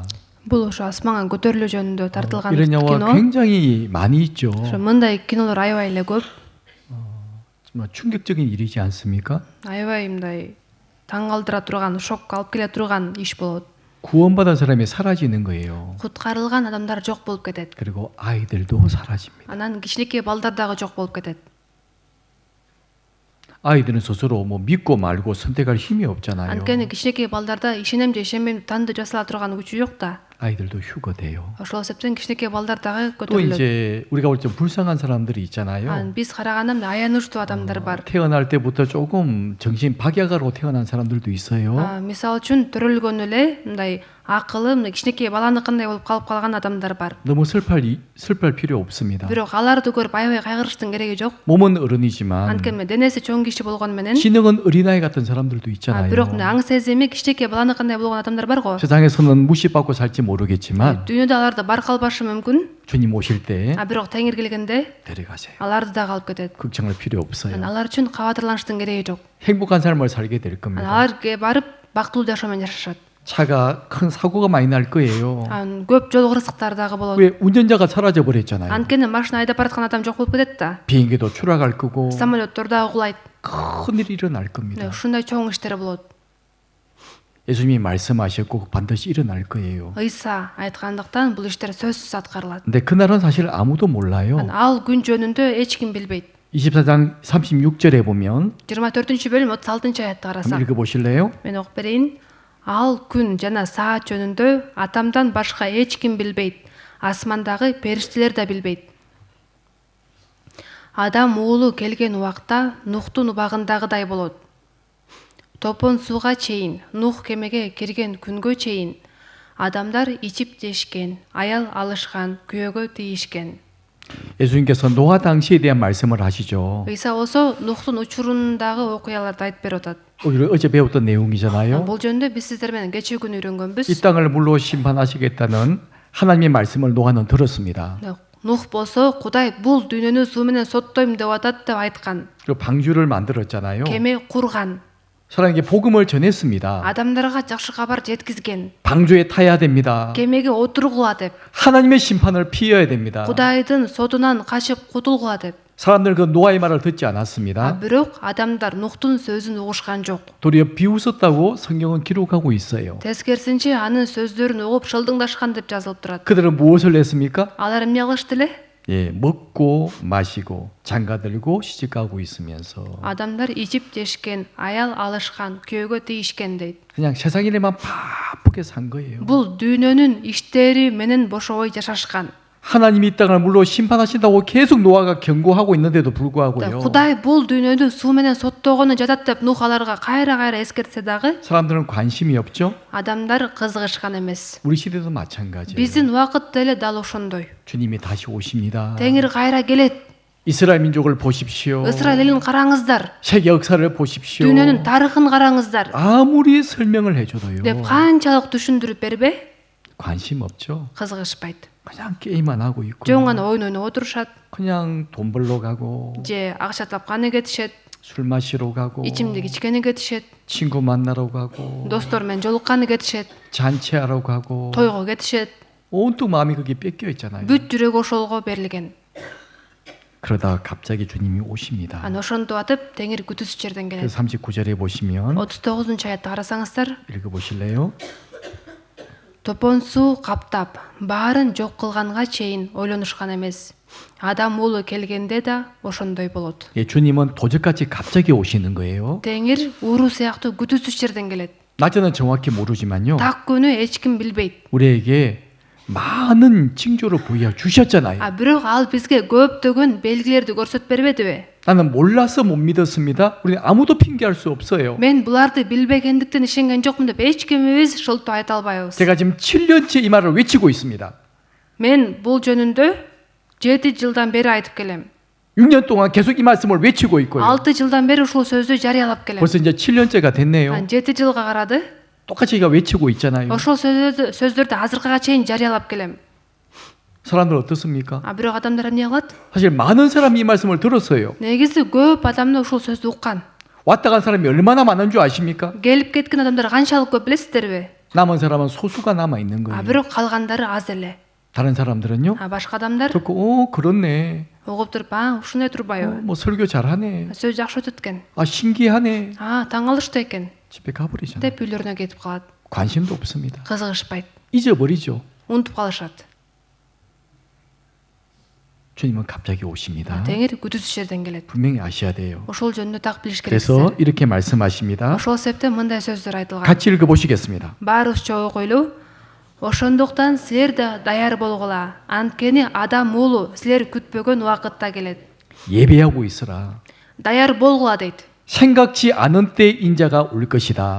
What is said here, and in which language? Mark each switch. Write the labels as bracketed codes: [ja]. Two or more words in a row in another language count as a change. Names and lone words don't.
[ky] Бул ошо асманга көтөрүлүү жөнүндө тартылган [ko] 이런 영화 [ky] кино. [ko] 굉장히 많이 있죠. [ky] Ошо мындай кинолор аябай эле көп. [ko] 정말 충격적인 일이지 않습니까? [ky] Аябай мындай таң калтыра турган, шокко алып келе турган иш болот. [ko] 구원받은 사람이 사라지는 거예요. [ky] Куткарылган адамдар жок болуп кетет. [ko] 그리고 아이들도 사라집니다. [ky] Анан кичинекей балдар дагы жок болуп кетет. [ko] 아이들은 스스로 뭐 믿고 말고 선택할 힘이 없잖아요. [ky] Анткени кичинекей балдарда ишенем же ишенбейм тандоо жасала турган күчү жок да. [ko] 아이들도 휴거돼요. [ky] ошол эсептен кичинекей балдар дагы [ko] 또 [ky] көтөрүлөт. [ko] 이제 우리가 볼 때 불쌍한 사람들이 있잖아요. [ky] Биз караганда мына аянычтуу адамдар бар. [ko] 태어날 때부터 조금 정신 박약으로 태어난 사람들도 있어요. [ky] Мисалы үчүн төрөлгөн эле мындай акылы мына кичинекей баланыкындай болуп калып калган адамдар бар. [ko] 너무 슬퍼할 필요 없습니다. [ky] Бирок аларды көрүп аябай кайгырыштын кереги жок. [ko] 몸은 어른이지만 [ky] Анткени денеси чоң киши болгону менен [ko] 지능은 어린아이 같은 사람들도 있잖아요. [ky] бирок мына аң сезими кичинекей баланыкындай болгон адамдар бар го. [ko] 세상에서는 무시받고 살지 모르겠지만 [ky] Дүйнөдө аларды бар калбашы мүмкүн. [ko] 주님 오실 때 [ky] Бирок Теңир келгенде [ko] 데려가세요. [ky] аларды дагы алып кетет. [ko] 걱정할 필요 없어요. [ky] Алар үчүн кабатырланыштын кереги жок. [ko] 행복한 삶을 살게 될 겁니다. [ky] Аларга барып бактылуу жашоо менен жашашат. [ko] 차가 큰 사고가 많이 날 거예요. [ky] Көп жол кырсыктар дагы болот. [ko] 왜 운전자가 사라져 버렸잖아요. [ky] Анткени машина айдап бараткан адам жок болуп кетет да. [ko] 비행기도 추락할 거고 [ky] Самолеттор дагы кулайт. [ko] 큰일이 일어날 겁니다. [ky] Ушундай чоң иштер болот. [ko] 예수님이 말씀하셨고 반드시 일어날 거예요. [ky] Ыйса айткандыктан бул иштер сөзсүз аткарылат. [ko] 근데 그날은 사실 아무도 몰라요. [ky] Ал күн жөнүндө эч ким билбейт. [ko] 24장 36절에 보면 [ky] 24-бөлүм 36-аятты [ko] 한번 [ky] карасак. [ko] 읽어보실래요? [ky] Мен окуп берейин. Ал күн жана саат жөнүндө атамдан башка эч ким билбейт. Асмандагы периштелер да билбейт. Адам уулу келген убакта Нухтун убагындагыдай болот. Топон сууга чейин, Нух кемеге кирген күнгө чейин адамдар ичип жешкен, аял алышкан, күйөөгө тийишкен. [ko] 예수님께서 노아 당시에 대한 말씀을 하시죠. [ky] Ыйса болсо Нухтун учурундагы окуяларды айтып берип атат. [ko] 우리 어제 배웠던 내용이잖아요. [ky] Бул жөнүндө биз сиздер менен кечээ күнү үйрөнгөнбүз. [ko] 이 땅을 물로 심판하시겠다는 하나님의 말씀을 노아는 들었습니다. [ky] Нух болсо Кудай бул дүйнөнү суу менен соттойм деп атат деп айткан. [ko] 그리고 방주를 만들었잖아요. [ky] Кеме курган. [ko] 사람에게 복음을 전했습니다. [ky] Адамдарга жакшы кабар жеткизген. [ko] 방주에 타야 됩니다. [ky] Кемеге отургула деп. [ko] 하나님의 심판을 피해야 됩니다. [ky] Кудайдын сотунан качып кутулгула деп. [ko] 사람들 그 노아의 말을 듣지 않았습니다. [ky] Бирок адамдар Нухтун сөзүн угушкан жок. [ko] 도리어 비웃었다고 성경은 기록하고 있어요. [ky] Тескерисинче анын сөздөрүн угуп шылдыңдашкан деп жазылып турат. [ko] 그들은 무엇을 했습니까? [ky] Алар эмне кылышты эле? [ko] 예, 먹고 마시고 장가들고 시집가고 있으면서 [ky] Адамдар ичип жешкен, аял алышкан, күйөөгө тийишкен дейт. [ko] 그냥 세상 일에만 바쁘게 산 거예요. [ky] Бул дүйнөнүн иштери менен бошобой жашашкан. [ko] 하나님이 이 땅을 물로 심판하신다고 계속 노아가 경고하고 있는데도 불구하고요. [ky] Кудай бул дүйнөдү суу менен соттогону жатат деп Нух аларга кайра эскертсе дагы [ko] 사람들은 관심이 없죠. [ky] адамдар кызыгышкан эмес. [ko] 우리 시대도 마찬가지예요. [ky] Биздин убакыт деле дал ошондой. [ko] 주님이 다시 오십니다. [ky] Теңир кайра келет. [ko] 이스라엘 민족을 보십시오. [ky] Ысрайыл элин караңыздар. [ko] 세계 역사를 보십시오. [ky] Дүйнөнүн тарыхын караңыздар. [ko] 아무리 설명을 해줘도요. [ky] деп канчалык түшүндүрүп бербе? [ko] 관심 없죠. [ky] Кызыгышпайт. [ko] 그냥 게임만 하고 있고. [ky] Жөн гана ойун ойноп отурушат. [ko] 그냥 돈 벌러 가고 [ky] Же акча тапканы кетишет. [ko] 술 마시러 가고 [ky] ичимдик ичкени кетишет. [ko] 친구 만나러 가고 [ky] Достор менен жолукканы кетишет. [ko] 잔치하러 가고 [ky] Тойго кетишет. [ko] 온통 마음이 거기에 뺏겨 있잖아요. [ky] Бүт жүрөк ошолго берилген. [ko] 그러다가 갑자기 주님이 오십니다. [ky] Аны ошентип атып, Теңир күтүүсүз жерден [ko] 그 [ky] келет. [ko] 39절에 보시면 [ky] 39-аятты карасаңыздар, [ko] 읽어보실래요? [ky] топон суу каптап, баарын жок кылганга чейин ойлонушкан эмес. Адам уулу келгенде да ошондой болот. [ko] 예, 주님은 도적같이 갑자기 오시는 거예요. [ky] Теңир ууру сыяктуу күтүүсүз жерден келет. [ko] 낮에는 정확히 모르지만요. [ky] Так күнү эч ким билбейт. [ko] 우리에게 많은 징조를 보여 주셨잖아요. [ky] Бирок ал бизге көптөгөн белгилерди көрсөтүп бербедиби? [ko] 나는 몰라서 못 믿었습니다. 우리는 아무도 핑계할 수 없어요. [ky] Мен буларды билбегендиктен ишенген жокмун деп эч кимибиз шылтоо айта албайбыз. [ko] 제가 지금 7년째 이 말을 외치고 있습니다. [ky] Мен бул жөнүндө 7 жылдан бери айтып келем. [ko] 6년 동안 계속 이 말씀을 외치고 있고요. [ky] 6 жылдан бери ушул сөздү жарыялап келем. [ko] 벌써 이제 7년째가 됐네요. [ky] 7 жылга карады. [ko] 똑같이 제가 외치고 있잖아요. [ky] Ошол сөздөрдү азыркыга чейин жарыялап келем. [ko] 사람들 어떻습니까? [ky] Бирок адамдар эмне кылат? [ko] 사실 많은 사람이 이 말씀을 들었어요. [ky] Негизи көп адамдар ушул сөздү уккан. [ko] 왔다 간 사람이 얼마나 많은 줄 아십니까? [ky] Келип кеткен адамдар канчалык көп билесиздерби? [ko] 남은 사람은 소수가 남아 있는 거예요. [ky] Бирок калгандары аз эле. [ko] 다른 사람들은요? [ky] Башка адамдар [ko] 듣고 그렇네. [ky] угуп туруп, ушундай турбайбы? [ko] 뭐 설교 잘하네. [ky] Сөз жакшы өтөт экен. [ko] 신기하네. [ky] Таң калыштуу экен [ko] 집에 가버리잖아요. [ky] деп үйлөрүнө кетип калат. [ko] 관심도 없습니다. [ky] Кызыгышпайт. [ko] 잊어버리죠. [ky] Унутуп калышат. [ko] 주님은 갑자기 오십니다. [ky] Теңир күтүүсүз жерден келет. [ko] 분명히 아셔야 돼요. [ky] Ошол жөнүндө так билиш [ko] 그래서 [ky] керек. [ko] 이렇게 말씀하십니다. [ky] Ошол себептен мындай сөздөр айтылган. [ko] 같이 읽어보시겠습니다. [ky] Баарыбыз чогуу ойлоо. Ошондуктан силер да даяр болгула. Анткени адам уулу силер күтпөгөн убакытта келет. [ko] 예배하고 있으라. [ky] Даяр болгула дейт. [ko] 생각지 않은 때 인자가 올 것이다.